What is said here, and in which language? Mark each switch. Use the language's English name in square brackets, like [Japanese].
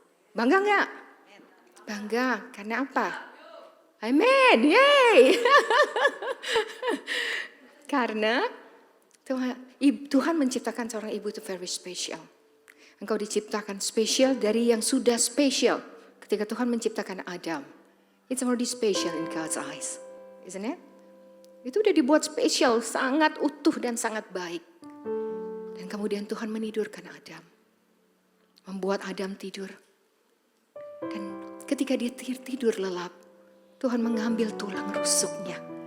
[Indonesian] Bangga nggak? Bangga, karena apa? Amin, yay! Karena Tuhan menciptakan seorang ibu itu [English] very special. [Indonesian] Engkau diciptakan spesial dari yang sudah spesial. Ketika Tuhan menciptakan Adam, [English] it's already special in God's eyes, isn't it? [Indonesian] Itu udah dibuat spesial, sangat utuh dan sangat baik. Dan kemudian Tuhan menidurkan Adam, membuat Adam tidur. Dan ketika dia tidur lelap, Tuhan mengambil tulang rusuknya.